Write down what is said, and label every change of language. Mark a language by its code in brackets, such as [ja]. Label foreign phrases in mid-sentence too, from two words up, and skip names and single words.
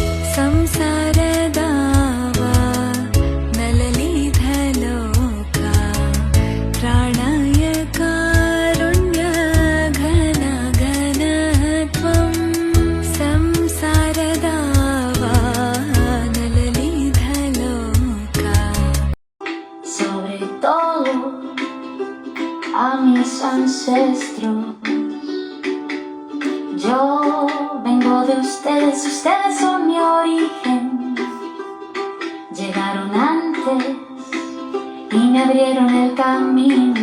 [sa] ಸಂಸಾರದಾವಾ ನಲಲಿಧಲೋಕ ಪ್ರಾಣಾಯ ಕಾರುಣ್ಯ ಘನ ಘನತ್ವಂ ಸಂಸಾರದಾವಾ ನಲಲಿಧಲೋಕ. [es] Sobre todo a mis ancestros. Yo vengo de ustedes, ustedes son mi origen. Llegaron antes y me abrieron el camino.